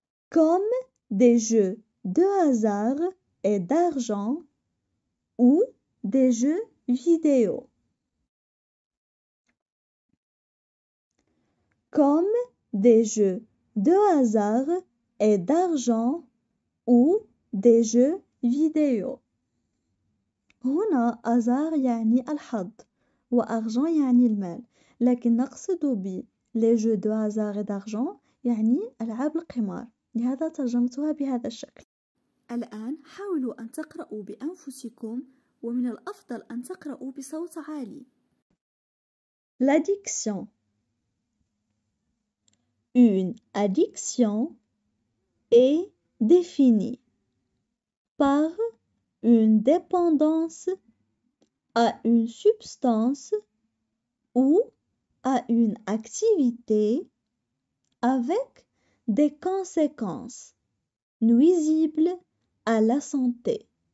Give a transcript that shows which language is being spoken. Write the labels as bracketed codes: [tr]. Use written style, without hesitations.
[fr] Comme des jeux de hasard et d'argent ou des jeux vidéo. Comme des jeux de hasard et d'argent ou des jeux vidéo. [ar] هنا hasard يعني الحظ وargent يعني المال، لكن نقصد ب [fr] les jeux de hasard et d'argent [ar] يعني ألعاب القمار، لهذا ترجمتها بهذا الشكل. الآن حاولوا أن تقرأوا بأنفسكم، ومن الأفضل أن تقرأوا بصوت عالي. [fr] L'addiction. Une addiction est définie par une dépendance à une substance ou à une activité avec des conséquences nuisibles à la santé.